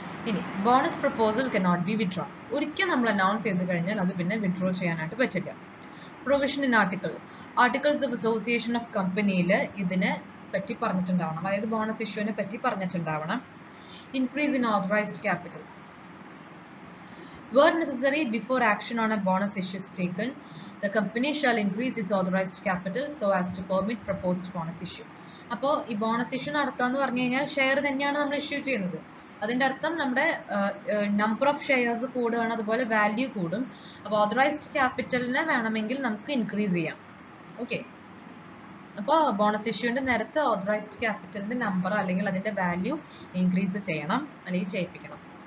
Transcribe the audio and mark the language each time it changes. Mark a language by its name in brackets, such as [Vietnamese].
[Malayalam] ഇനി [English] Bonus proposal cannot be withdraw. [Malayalam] ഒരിക്കൽ നമ്മൾ അനൗൺസ് ചെയ്ത് കഴിഞ്ഞാൽ അത് പിന്നെ വിഡ്രോ ചെയ്യാനായിട്ട് പറ്റില്ല. Provision in articles of association of കമ്പനിയിൽ ഇതിനെ പറ്റി പറഞ്ഞിട്ടുണ്ടാവണം, അതായത് ബോണസ് ഇഷ്യൂവിനെ പറ്റി പറഞ്ഞിട്ടുണ്ടാവണം. [English] Increase in authorised capital. Where necessary, before action on a bonus issue is taken, the company shall increase its authorized capital so as to permit proposed bonus issue. [Malayalam] അപ്പോൾ ഈ bonus issue നടത്താന്ന് പറഞ്ഞു കഴിഞ്ഞാൽ share തന്നെയാണ് നമ്മൾ issue ചെയ്യുന്നത്. അതിന്റെ അർത്ഥം നമ്മുടെ നമ്പർ ഓഫ് ഷെയർസ് കൂടുകയാണ്, അതുപോലെ വാല്യൂ കൂടും. അപ്പോൾ ഓതറൈസ്ഡ് ക്യാപിറ്റലിനെ വേണമെങ്കിൽ നമുക്ക് ഇൻക്രീസ് ചെയ്യാം. ഓക്കെ, അപ്പോൾ ബോണസ് ഇഷ്യൂവിന്റെ നേരത്തെ ഓതറൈസ്ഡ് ക്യാപിറ്റലിന്റെ നമ്പർ അല്ലെങ്കിൽ അതിന്റെ വാല്യൂ ഇൻക്രീസ് ചെയ്യണം അല്ലെങ്കിൽ ചെയ്യിപ്പിക്കണം.